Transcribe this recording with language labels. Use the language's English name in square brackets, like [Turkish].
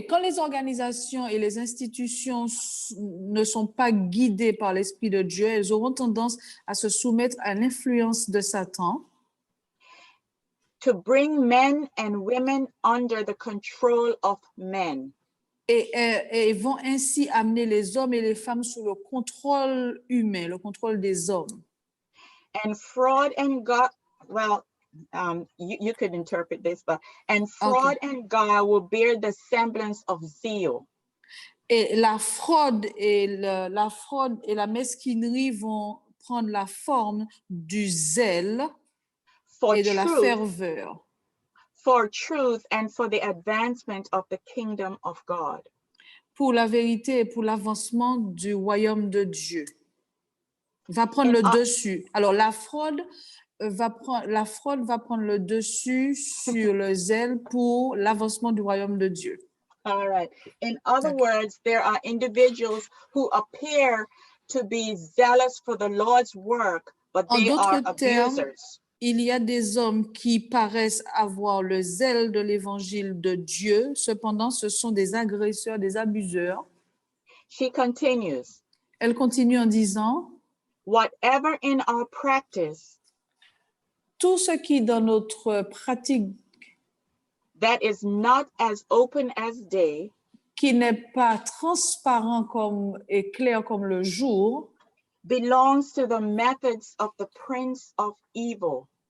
[French] Quand les organisations et les institutions ne sont pas guidées par l'Esprit de Dieu, elles auront tendance à se soumettre à l'influence de Satan. [English] To bring men and women under the control of men. [French] Et vont ainsi amener les hommes et les femmes sous le contrôle humain, le contrôle des hommes. [English] And fraud and God, well, you could interpret this, but and fraud and guile will bear the semblance of zeal. [French] Et la fraude et la mesquinerie vont prendre la forme du zèle et de la ferveur. [English] For truth and for the advancement of the kingdom of God. [French] Pour la vérité et pour l'avancement du royaume de Dieu. Va prendre le dessus. Alors la fraude va prendre le dessus sur le zèle pour l'avancement du royaume de Dieu. [English] All right. In other words, there are individuals who appear to be zealous for the Lord's work, but they are abusers. [French] Il y a des hommes qui paraissent avoir le zèle de l'évangile de Dieu, cependant ce sont des agresseurs, des abuseurs. [English] She continues. [French] Elle continue en disant, [English] whatever in our practice, [French] tout ce qui dans notre pratique [English] that is not as open as day, [French] qui n'est pas transparent et clair comme le jour, [English] belongs to the methods of the prince of evil.